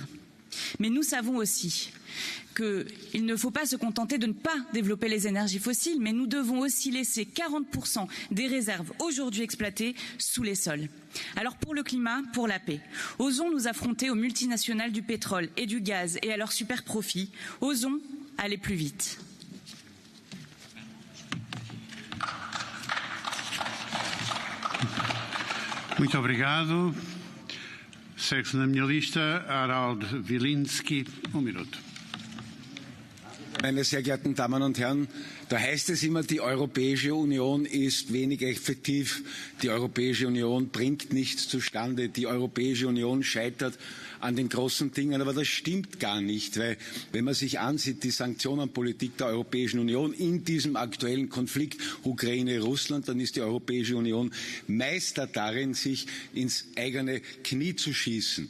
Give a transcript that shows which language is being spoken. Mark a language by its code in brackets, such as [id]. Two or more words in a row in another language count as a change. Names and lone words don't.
[fr] Mais nous savons aussi qu'il ne faut pas se contenter de ne pas développer les énergies fossiles, mais nous devons aussi laisser 40% des réserves aujourd'hui exploitées sous les sols. Alors pour le climat, pour la paix, osons nous affronter aux multinationales du pétrole et du gaz et à leurs super profits, osons aller plus vite. [pt] Muito obrigado. Segue-se na minha lista Harald Wilinski. Minuto. [de] Meine sehr geehrten Damen und Herren, da heißt es immer, die Europäische Union ist wenig effektiv, die Europäische Union bringt nichts zustande, die Europäische Union scheitert an den großen Dingen. Aber das stimmt gar nicht, weil wenn man sich ansieht, die Sanktionenpolitik der Europäischen Union in diesem aktuellen Konflikt Ukraine-Russland, dann ist die Europäische Union Meister darin, sich ins eigene Knie zu schießen.